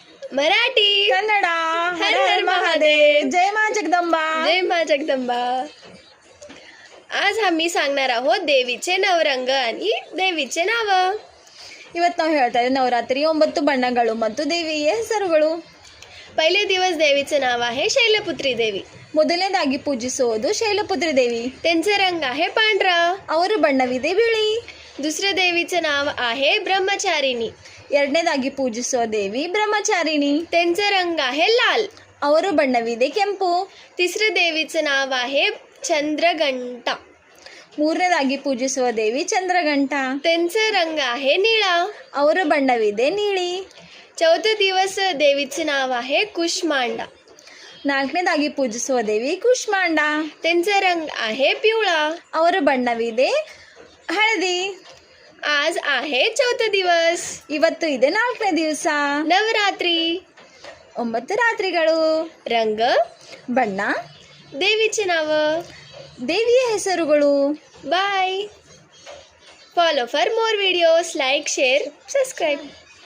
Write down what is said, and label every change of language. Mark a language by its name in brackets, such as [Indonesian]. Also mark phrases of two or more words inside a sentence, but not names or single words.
[Marathi] मराठी कन्नड हर हर महादेव. जय मा जगदंबा. जय मा जगदंबा. आज आम्ही सांगणार आहोत देवीचे नवरंग आणि देवीचे नाव. [Kannada] ಇವತ್ತು ನಾವು ಹೇಳ್ತಾ ಇದ್ದೀವಿ ನವರಾತ್ರಿ 9 ಬಣ್ಣಗಳು ಮತ್ತು ದೇವಿಯ ಹೆಸರುಗಳು. [Marathi] पहिले दिवस देवीचे नाव आहे शैलपुत्री देवी. [Kannada] ಮೊದಲನೇದಾಗಿ ಪೂಜಿಸುವುದು ಶೈಲಪುತ್ರಿ ದೇವಿ. [Marathi] त्यांचे रंग आहे पांढरा. [Kannada] ಅವರ ಬಣ್ಣವಿದೆ ಬಿಳಿ. [Marathi] दुसरे देवीचे नाव आहे ब्रह्मचारिणी. [Kannada] ಎರಡನೇದಾಗಿ ಪೂಜಿಸುವ ದೇವಿ ಬ್ರಹ್ಮಚಾರಿಣಿ. [Marathi] त्यांचे रंग आहे लाल. [Kannada] ಅವರ ಬಣ್ಣವಿದೆ ಕೆಂಪು. [Marathi] तिसरे देवीचे नाव आहे चंद्रघंटा. [Kannada] ಮೂರನೇದಾಗಿ ಪೂಜಿಸುವ ದೇವಿ ಚಂದ್ರಘಂಟ. [Marathi] त्यांचे रंग आहे निळा. [Kannada] ಅವರ ಬಣ್ಣವಿದೆ ನೀಲಿ. [Marathi] चौथे दिवस देवीचे नाव आहे कुष्मांडा. [Kannada] ನಾಲ್ಕನೇದಾಗಿ ಪೂಜಿಸುವ ದೇವಿ ಕುಷ್ಮಾಂಡ. [Marathi] त्यांचे रंग आहे पिवळा. [Kannada] ಅವರ ಬಣ್ಣವಿದೆ ಹಳದಿ. [Marathi] आज आहे चौथे दिवस. [Kannada] ಇವತ್ತು ಇದೆ 4ನೇ ದಿವಸ. [Marathi] नवरात्री. [Kannada] 9 ರಾತ್ರಿಗಳು. [Marathi] रंग, [Kannada] ಬಣ್ಣ, [Marathi] देवीचे नाव. [Kannada] ದೇವಿಯ ಹೆಸರುಗಳು. [English] बाय. Follow for more videos. Like, share, subscribe.